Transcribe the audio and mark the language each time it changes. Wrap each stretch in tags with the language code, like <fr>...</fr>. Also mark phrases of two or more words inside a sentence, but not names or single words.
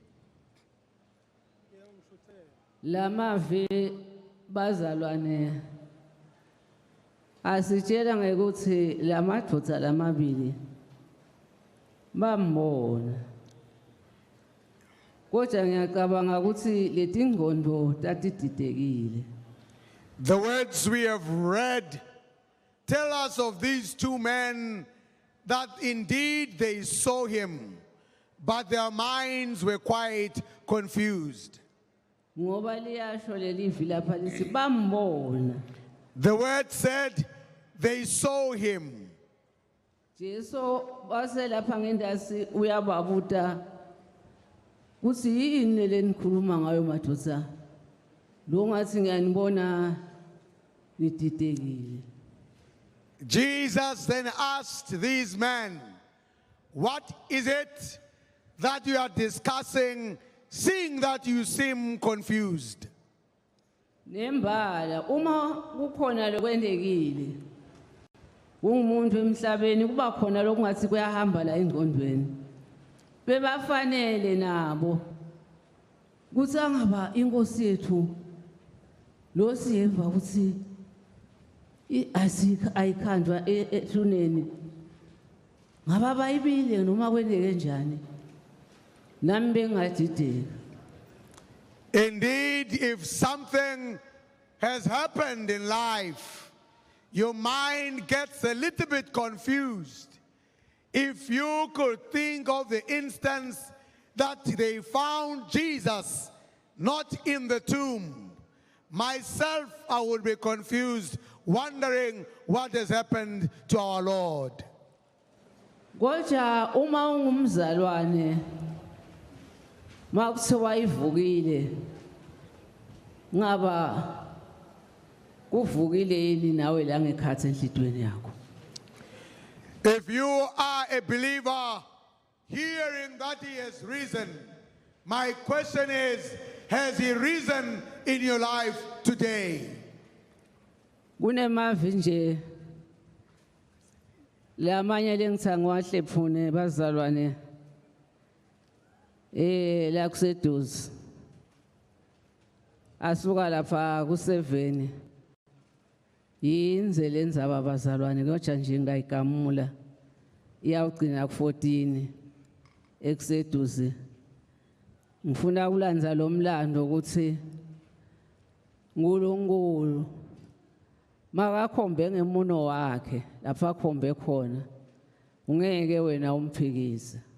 <ss>Lamavi bazalwane asitshela ngekuthi lamadoda lamabili bambona kodwa ngiyacabanga ukuthi letingqondo tatididekile.</ss> <en>The words we have read tell us of these two men that indeed they saw him, but their minds were quite confused.</en> <ss>Ngoba liyasho lelivi lapha lithi bambona.</ss> <en>The word said they saw him.</en> <ss>Jesu wase lapha ngendasi uyababuta kuthi yini lenikhuluma ngayo madoda lo ngathi ngiyanibona nididekile.</ss> <en>Jesus then asked these men, what is it that you are discussing, seeing that you seem confused?</en> <ss>Nembala uma kukhona lokwendekile ungumuntu emhlabeni kuba khona lokungathi kuyahamba la engqondweni bebafanele nabo kuthi angaba inkosi yethu lo siyeva ukuthi ayikhanjwa ethuneni ngaba bayibile noma kwendeke njani nami bengadideka.</ss> <en>Indeed, if something has happened in life, your mind gets a little bit confused. If you could think of the instance that they found Jesus not in the tomb, myself, I would be confused, wondering what has happened to our Lord.</en> <ss>Kodwa uma ungumzalwane makuthiwa ivukile ngaba kuvukile yini nawe la ngekhathi enhlitweni yakho.</ss> <en>If you are a believer hearing that he has risen, my question is, has he risen in your life today?</en> <ss>Kunemavi nje lamanye lengithanga wahlephune bazalwane la kuseduze asuka lapha ku7 yinze lenzaba bazalwane kodwa nje ngayigamula iyawugcina ku14 ekuseduze ngifuna ukulanza lo mlando ukuthi uNkulunkulu makakhombe ngemuno wakhe lapha akhombe khona ungeke wena umphikise.</ss>